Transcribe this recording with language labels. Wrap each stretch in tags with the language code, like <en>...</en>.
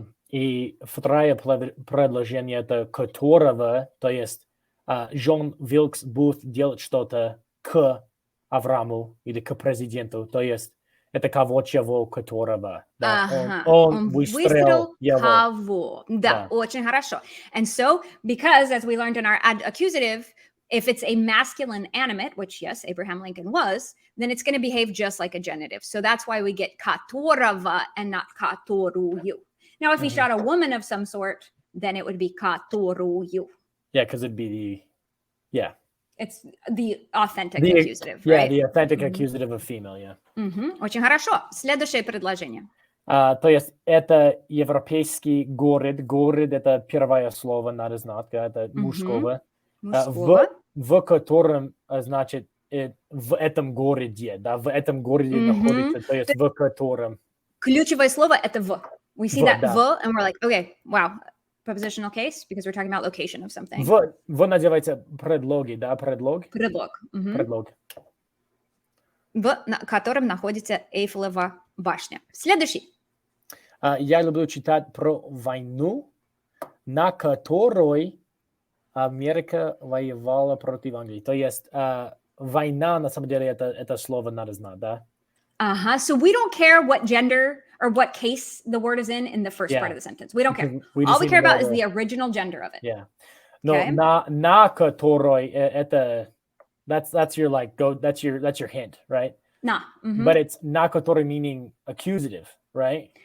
<ru>И второе предложение это которого, то есть Джон Вилкс будет делать что-то к Аврааму или к президенту, то есть это кого-чего которого. Да, он выстрелил его. Кого. Да, очень хорошо.</ru> <en>And so, because as we learned in our accusative, if it's a masculine animate, which yes, Abraham Lincoln was, then it's going to behave just like a genitive. So that's why we get которого and not которую. Now, if he shot a woman of some sort, then it would be которую. Yeah, because it'd be It's the authentic accusative, right? Yeah, the authentic accusative of female, yeah.</en> <ru>Очень хорошо. Следующее предложение. То есть это европейский город. Город это первое слово, надо знать, это мужского. В котором, значит, в этом городе, да, в этом городе находится, то есть в котором. Ключевое слово это в.</ru> <en>We see that в, and we're like, okay, wow, prepositional case, because we're talking about location of something.</en> <ru>В называется предлоги, да, предлог? Предлог. Предлог. В котором находится Эйфелева башня. Следующий. Я люблю читать про войну, на которой Америка воевала против Англии. То есть война, на самом деле, это слово надо знать, да?</ru> <en>So we don't care what gender or what case the word is in the first part of the sentence. We don't care. All we care about is the original gender of it. Yeah. No,</en> <ru>на которой это</ru> <en>that's your that's your hint, right?</en> <ru>На.</ru> <en>But it's на которой meaning accusative, right?</en>